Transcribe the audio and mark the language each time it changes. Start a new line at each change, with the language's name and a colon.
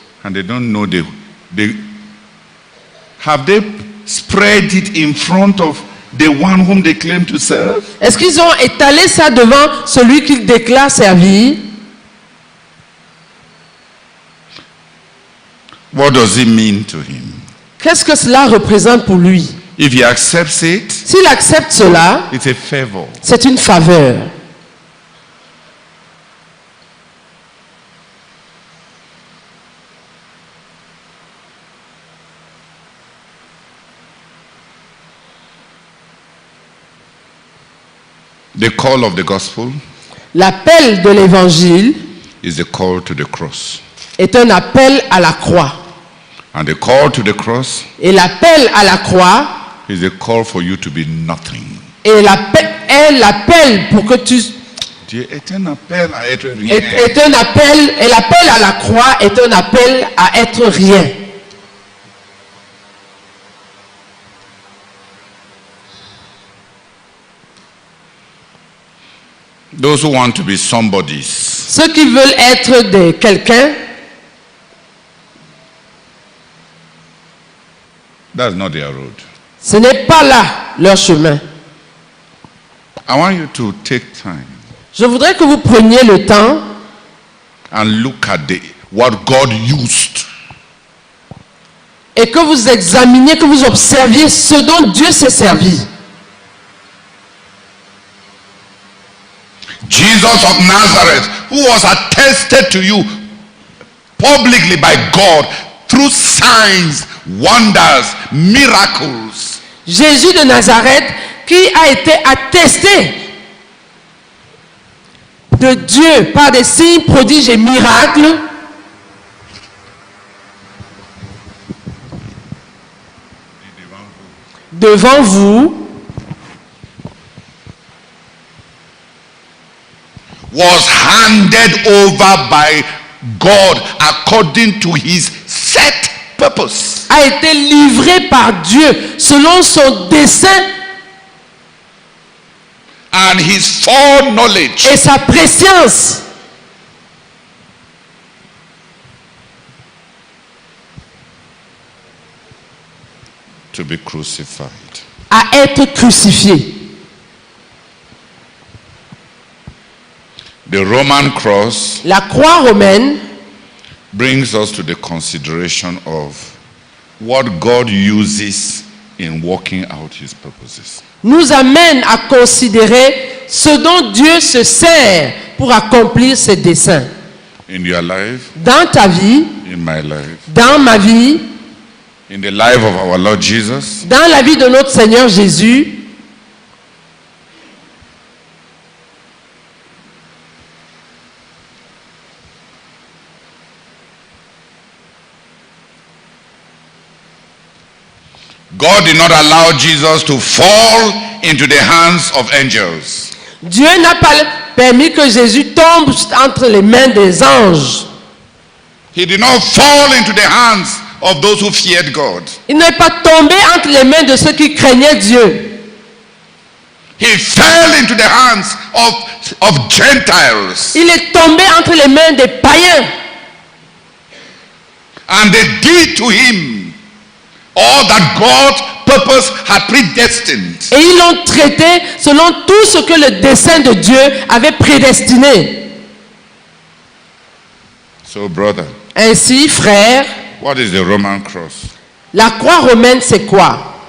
English: And they don't know they have they spread it in front of the one whom they claim to serve?
French: Est-ce qu'ils ont étalé ça devant celui qu'ils déclarent servir?
English: What does it mean to him?
French: Qu'est-ce que cela représente pour lui?
English: If he accepts it,
French: S'il accepte cela,
English: it's a favor.
French: c'est une faveur.
English: The call of the gospel
French: L'appel de l'évangile
English: is the call to the cross.
French: est un appel à la croix.
English: And the call to the cross
French: Et l'appel à la croix
English: is a call for you to be nothing.
French: est l'appel pour que tu Dieu est un appel à être rien. est un appel, et l'appel à la croix est un appel à être rien.
English: Those who want to be somebodies,
French: Ceux qui veulent être de quelqu'un,
English: that's not their road.
French: ce n'est pas là leur chemin.
English: I want you to take time
French: Je voudrais que vous preniez le temps
English: and look at what God used
French: et que vous examiniez, que vous observiez ce dont Dieu s'est servi.
English: Jesus of Nazareth, who was attested to you publicly by God through signs, wonders, miracles.
French: Jésus de Nazareth qui a été attesté de Dieu par des signes, prodiges et miracles. Devant vous,
English: was handed over by God according to his set purpose.
French: a été livré par Dieu selon son dessein
English: And his foreknowledge.
French: et sa préscience.
English: To be crucified.
French: À être crucifié.
English: The Roman cross
French: La croix romaine
English: brings us to the consideration of what God uses in working out his purposes.
French: nous amène à considérer ce dont Dieu se sert pour accomplir ses desseins.
English: In your life,
French: Dans ta vie,
English: in my life,
French: dans ma vie,
English: in the life of our Lord Jesus,
French: dans la vie de notre Seigneur Jésus,
English: God did not allow Jesus to fall into the hands of angels.
French: Dieu n'a pas permis que Jésus tombe entre les mains des anges.
English: He did not fall into the hands of those who feared God.
French: Il n'est pas tombé entre les mains de ceux qui craignaient Dieu.
English: He fell into the hands of Gentiles.
French: Il est tombé entre les mains des païens.
English: And they did to him all that God's purpose had predestined.
French: Et ils l'ont traité selon tout ce que le dessein de Dieu avait prédestiné.
English: So, brother,
French: Ainsi, frère,
English: what is the Roman cross?
French: la croix romaine, c'est quoi?